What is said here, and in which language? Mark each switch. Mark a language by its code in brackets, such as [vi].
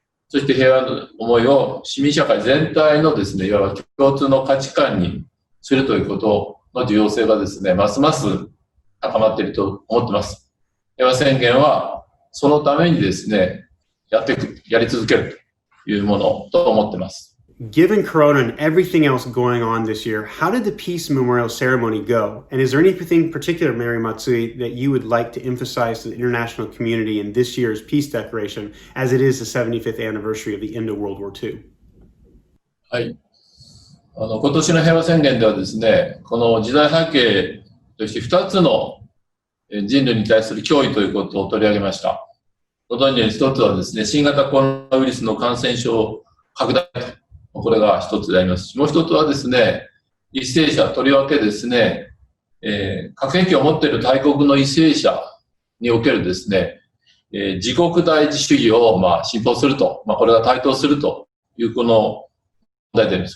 [ja] そして平和の思いを市民社会全体のですね、いわば共通の価値観にするということの重要性がですね、ますます高まっていると思っています。平和宣言はそのためにですね、やり続けるというものと思っています。 [en] Given Corona and everything else going on this year, how did the Peace Memorial Ceremony go? And is there anything particular, Mayor Matsui, that you would like to emphasize to the international community in this year's Peace Declaration, as it is the 75th anniversary of the end of World War II? [ja] はい。今年の平和宣言ではですね、この時代背景として2つの人類に対する脅威ということを取り上げました。ご存知のように1つはですね、新型コロナウイルスの感染症拡大。これが一つでありますし、もう一つはですね、為政者、とりわけですね、核兵器を持っている大国の為政者におけるですね、自国第一主義を信奉すると、これが台頭するというこの問題であります。